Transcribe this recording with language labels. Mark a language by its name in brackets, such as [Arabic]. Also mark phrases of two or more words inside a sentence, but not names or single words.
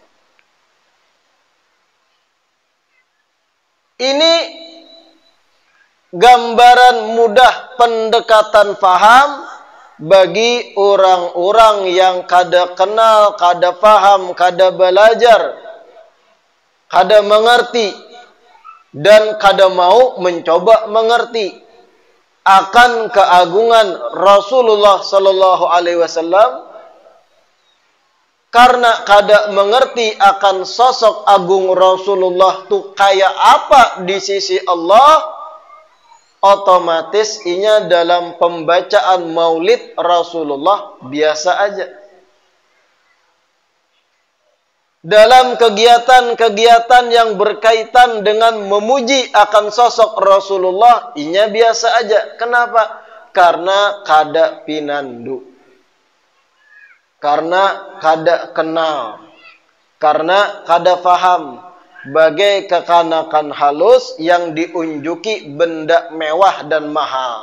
[Banjar] Ini gambaran mudah pendekatan faham bagi orang-orang yang kada kenal, kada faham, kada belajar, kada mengerti, dan kada mau mencoba mengerti akan keagungan Rasulullah [Arabic] صلى الله عليه وسلم, [Banjar] karena kada mengerti akan sosok agung Rasulullah tu kayak apa di sisi Allah, otomatis inya dalam pembacaan maulid Rasulullah biasa aja. Dalam kegiatan-kegiatan yang berkaitan dengan memuji akan sosok Rasulullah, inya biasa aja. Kenapa? Karena kada pinandu. Karena kada kenal. Karena kada faham. Bagai kekanakan halus yang diunjuki benda mewah dan mahal.